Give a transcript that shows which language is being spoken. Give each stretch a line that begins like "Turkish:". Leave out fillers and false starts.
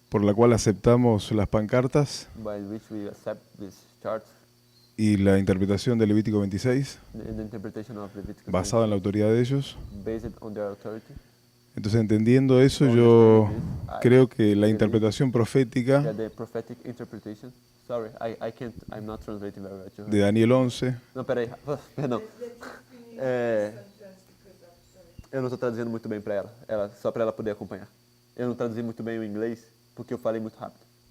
Spanish: por la cual aceptamos las pancartas
English: by which we accept these charts
Spanish: y la interpretación de Levítico 26,
English: in the interpretation of Leviticus
Spanish: basada en la autoridad de ellos.
English: based on their authority.
Spanish: Entonces, entendiendo eso, yo creo que la interpretación profética
English: Yeah, the prophetic interpretation. Sorry, I'm not translating very well.
Spanish: de Daniel 11
Portuguese: Não, peraí, perdão. Eu não estou traduzindo muito bem para ela, só para ela poder acompanhar. Eu não traduzi muito bem o inglês porque eu falei muito rápido.